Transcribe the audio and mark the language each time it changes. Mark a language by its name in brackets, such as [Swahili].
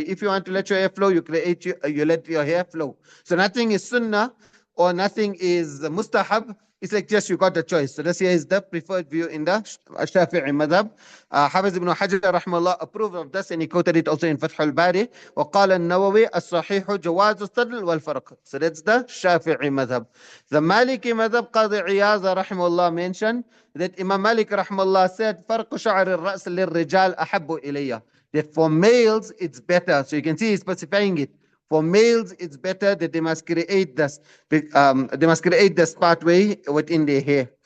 [English] If you want to let your hair flow, you let your hair flow. So nothing is sunnah or nothing is mustahab. It's like just you got the choice. So this here is the preferred view in the Shafi'i madhab. Hafiz ibn Hajar rahmallah approved of this, and he quoted it also in Fath al-Bari. [Arabic] وقال النووي الصحيح جواز الصدل والفرق. [English] So that's the Shafi'i madhab. The Maliki madhab, Qadi Iyaz rahimahullah mentioned that Imam Malik rahimahullah said [Arabic] فرق شعر الرأس للرجال أحب إلي. [English] That for males it's better. So you can see he's specifying it. For males, it's better that they must create this pathway within their hair.